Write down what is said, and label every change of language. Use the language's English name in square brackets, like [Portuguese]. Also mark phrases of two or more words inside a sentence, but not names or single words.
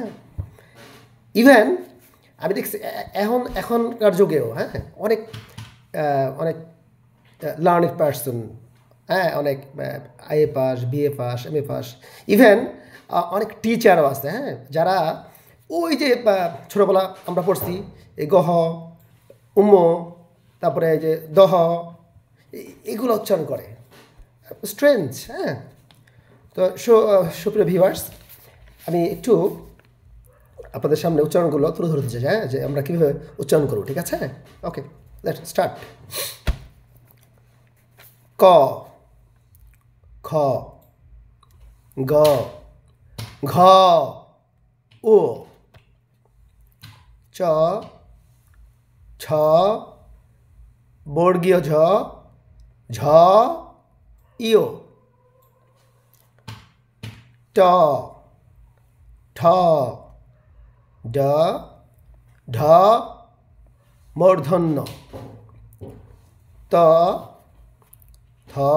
[Bangla] ইভেন আমি দেখছি এখনকার যুগেও, হ্যাঁ, অনেক অনেক [English] learning person, [Bangla] হ্যাঁ, অনেক আইএ পাস, বিএ পাস, এমএ পাস, ইভেন অনেক টিচারও আছে, হ্যাঁ, যারা ওই যে ছোটোবেলা আমরা পড়ছি এই গহ উম, তারপরে এই যে দহ, এগুলো উচ্চারণ করে স্ট্রেঞ্জ, হ্যাঁ। তো সুপ্রিয় ভিউয়ার্স, আমি একটু আপনাদের সামনে উচ্চারণগুলো তুলে ধরতে চাই, হ্যাঁ, যে আমরা কীভাবে উচ্চারণ করব, ঠিক আছে? [English] okay, let's start. [Bangla] ক খ গ ঘ উ চ ছ বর্গীয় ঝ ঝ ইয়, ট ঠ ড ঢ মূর্ধন্য, ত থ